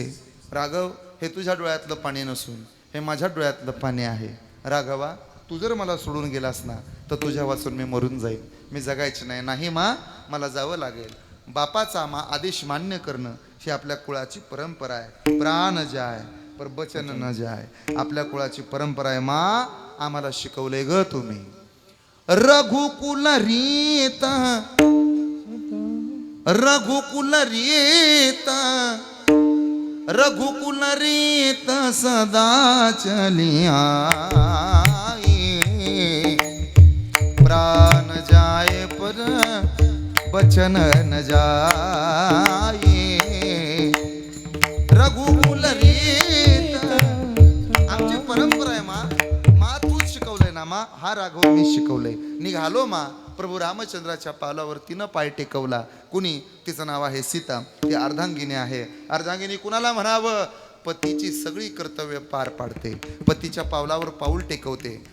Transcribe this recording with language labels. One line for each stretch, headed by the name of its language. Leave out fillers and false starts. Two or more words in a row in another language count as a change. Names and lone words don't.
Marathi: राघव हे तुझ्या डोळ्यातलं पाणी नसून हे माझ्या डोळ्यातलं पाणी आहे. राघवा तू जर मला सोडून गेलास ना तर तुझ्या वाचून मी मरून जाईल. मी जगायची नाही. नाही मा, मला जावं लागेल. बापाचा आदेश मान्य करणं ही आपल्या कुळाची परंपरा आहे.
Hindi: प्राण जाय पर बचन न जाय,
Marathi: आपल्या कुळाची परंपरा आहे. मा आम्हाला शिकवलंय ग तुम्ही.
Hindi: रघुकुल रीत रघुकुल रीत रघुकुल रीत सदा चलिया, प्राण जाए पर बचन न जाए. रघुकुल रीत
Marathi: आमची परंपरा आहे मा तूच शिकवलंय ना मा. हा राघव मी शिकवलंय. निघालो मा. प्रभू रामचंद्राच्या पावलावर तिनं पाय टेकवला. कुणी? तिचं नाव आहे सीता. ती अर्धांगिनी आहे. अर्धांगिनी कुणाला म्हणावं? पतीची सगळी कर्तव्य पार पाडते, पतीच्या पावलावर पाऊल टेकवते.